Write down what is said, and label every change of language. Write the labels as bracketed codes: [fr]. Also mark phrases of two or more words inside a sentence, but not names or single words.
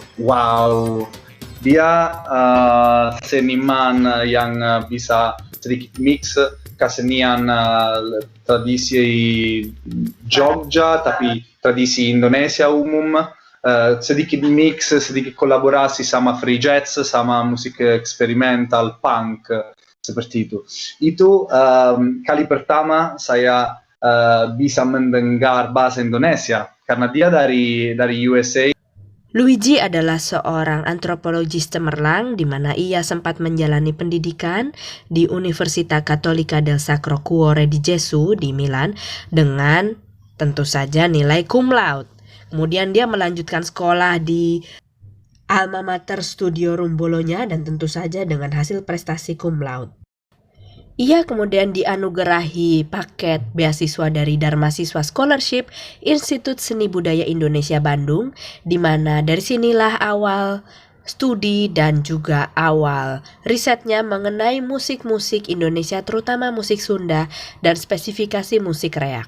[id] Wow, dia seniman yang bisa sedikit mix kesenian tradisi Jogja tapi tradisi Indonesia umum, sedikit mix, sedikit kolaborasi sama [en] free jazz, [id] sama musik eksperimental, punk, seperti itu. Itu kali pertama saya bisa mendengar bahasa Indonesia karena dia dari USA. Luigi adalah seorang antropologis cemerlang di mana ia sempat menjalani pendidikan di Università Cattolica del Sacro Cuore di Gesù di Milan dengan tentu saja nilai [la] cum laude. [id] Kemudian dia melanjutkan sekolah di Alma Mater Studiorum Bologna dan tentu saja dengan hasil prestasi [la] cum laude. [id] Ia kemudian dianugerahi paket beasiswa dari Dharmasiswa Scholarship Institut Seni Budaya Indonesia Bandung, di mana dari sinilah awal studi dan juga awal risetnya mengenai musik-musik Indonesia, terutama musik Sunda dan spesifikasi musik reak.